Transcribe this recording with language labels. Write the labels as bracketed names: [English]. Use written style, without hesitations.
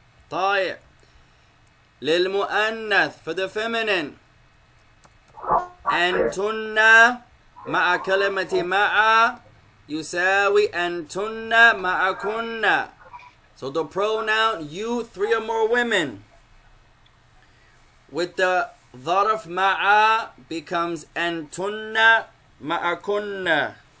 [Arabic] طيب. [English] للمؤنث, for the feminine. [Arabic] أنتن مع كلمة مع يساوي أنتن معكن. [English] So the pronoun you, 3 or more women, with the ظرف مع becomes [Arabic] أنتن معكن.